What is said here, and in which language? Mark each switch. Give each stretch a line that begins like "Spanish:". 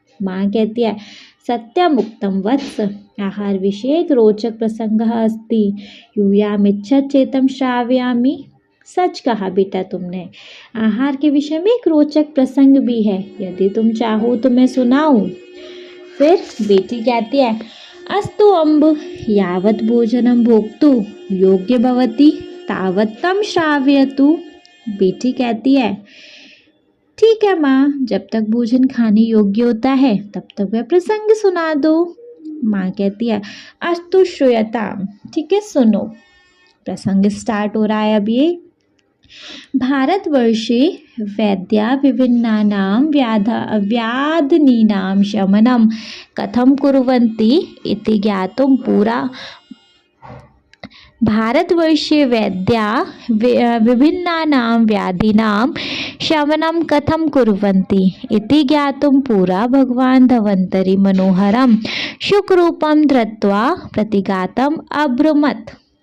Hindi: माँ कहती है,
Sanskrit: सत्यमुक्तं वत्स आहार विषये एक रोचक प्रसंगः अस्ति यूयामिच्छत् चेतं श्रावयामि।
Hindi: सच कहा बेटा तुमने, आहार के विषय में एक रोचक प्रसंग भी है, यदि तुम चाहो तो मैं सुनाऊं। फिर बेटी कहती है,
Sanskrit: अस्तु अम्ब यावत् भोजनं भोक्तुं योग्य भवति तावत् तं श्रावयतु।
Hindi: बेटी कहती है, ठीक है माँ, जब तक भोजन खाने योग्य होता है तब तक वह प्रसंग सुना दो। माँ कहती है,
Sanskrit: अस्तु श्रूयताम्,
Hindi: ठीक है सुनो। प्रसंग स्टार्ट हो रहा है अब ये।
Sanskrit: भारतवर्षे वैद्या विभिन्नानां व्याधीनां शमनं कथं कुर्वन्ति इति ज्ञातुं पूरा भारतवर्षे वैद्या विभिन्नानां व्याधीनां शमनं कथं कुर्वन्ति इति ज्ञातुं पुरा भगवान् धन्वन्तरि मनोहरं शुकरूपं धृत्वा प्रतिज्ञातम् अब्रुमत्।